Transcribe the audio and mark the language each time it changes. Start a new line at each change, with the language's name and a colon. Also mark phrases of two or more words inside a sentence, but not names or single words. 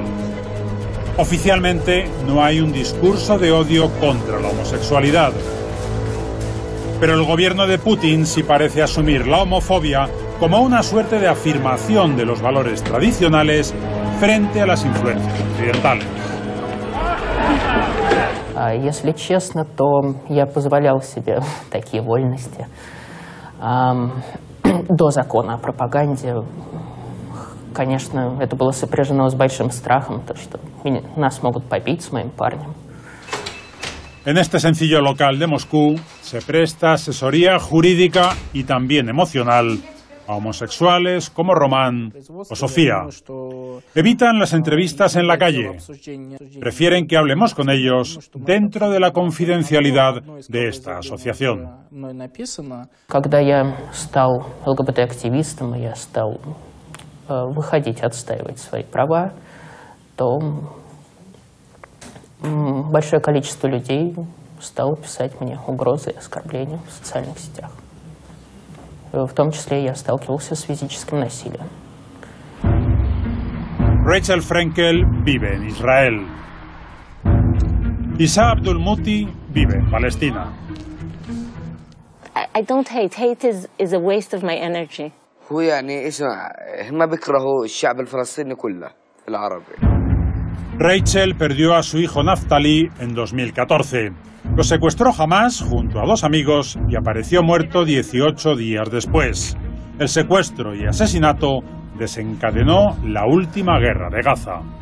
Spanish: Oficialmente no hay un discurso de odio contra la homosexualidad. Pero el gobierno de Putin sí parece asumir la homofobia como una suerte de afirmación de los valores tradicionales frente a las influencias occidentales.
Russian: Если честно, то я позволял себе такие вольности. До закона о пропаганде, конечно, это было сопряжено с большим страхом, то, что нас могут побить с моим парнем.
Spanish: En este sencillo local de Moscú se presta asesoría jurídica y también emocional a homosexuales como Román o Sofía. Evitan las entrevistas en la calle. Prefieren que hablemos con ellos dentro de la confidencialidad de esta asociación.
Russian: Когда я стал ЛГБТ-активистом, я стал выходить, отстаивать свои права, то большое количество людей стало писать мне угрозы и оскорбления в социальных сетях. В том числе я сталкивался с физическим насилием.
Spanish: Rachel Frenkel vive en Israel. Isa Abdul-Muti vive en Palestina.
English: I don't hate. Hate is a waste of my energy.
Arabic: هو يعني اسمع هم بيكرهوا الشعب الفلسطيني كله العربي.
Spanish: Rachel perdió a su hijo Naftali en 2014. Lo secuestró Hamás junto a 2 amigos y apareció muerto 18 días después. El secuestro y asesinato desencadenó la última guerra de Gaza.